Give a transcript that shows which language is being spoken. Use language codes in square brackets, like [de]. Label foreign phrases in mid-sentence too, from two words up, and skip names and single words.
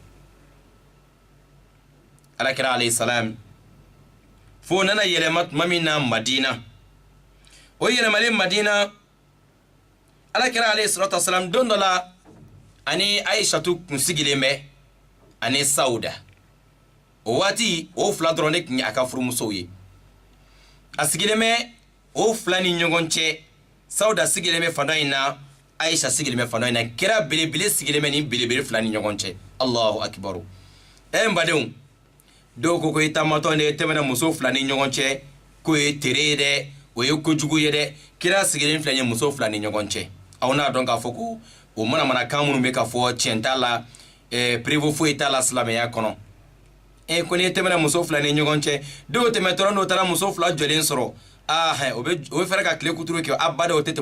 [bm] ala kira [ar] عليه السلام [bm] fo nana yɛlɛma tuma min na Madina o yɛlɛmalen Madina ala kira [ar] عليه الصلاة والسلام [bm] don dɔ la ani Aishatu kun sigilen bɛ ani Sauda o waati o fila dɔrɔn de tun ye a ka furumusow ye a sigilen bɛ o fila ni ɲɔgɔn cɛ Sauda sigilen bɛ fanda in na Aisha sigili me fano ina kira belebele sigili me ni belebele fila ni ɲɔgɔn cɛ [ar] الله أكبر [bm] n badenw dɔw ko i taamatɔ ne tɛmɛna muso fila ni ɲɔgɔn cɛ k'o ye tere ye dɛ o ye kojugu ye dɛ kira sigilen filɛ ye muso fila ni ɲɔgɔn cɛ aw n'a dɔn k'a fɔ ko o manamanakan minnu bɛ ka fɔ tiɲɛ t'a la prévu foyi t'a la silamɛya kɔnɔ ko n'i tɛmɛna muso fila ni ɲɔgɔn cɛ dɔw tɛmɛtɔ n'o taara muso fila jɔlen sɔrɔ o bɛ fɛrɛ ka tile kuturu kɛ abada o tɛ tɛmɛ